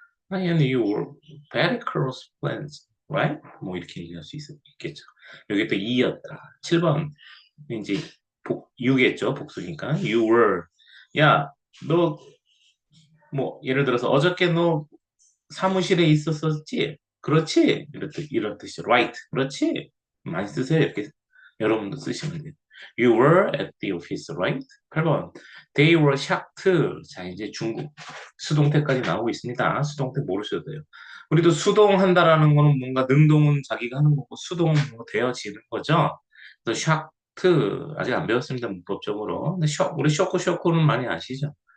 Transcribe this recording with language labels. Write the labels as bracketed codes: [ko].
[en] I and you were very close friends. Right? [ko] 뭐 이렇게 얘기할 수 있겠죠. 여기 또 이였다. 7번. 이제 you겠죠. 복수니까. [en] You were. [ko] 야, 너 뭐 예를 들어서 어저께 너 사무실에 있었었지? 그렇지? 이런 뜻이죠. Right. 그렇지? 많이 쓰세요. 이렇게 여러분도 쓰시면 돼요. [en] You were at the office, right? 8번. They were shocked. [ko] 자, 이제 중국 수동태까지 나오고 있습니다. 수동태 모르셔도 돼요. 우리도 수동한다라는 거는 뭔가 능동은 자기가 하는 거고 수동은 뭔가 되어지는 거죠. 그래서 shocked 아직 안 배웠습니다. 문법적으로. 근데 우리 쇼크는 많이 아시죠?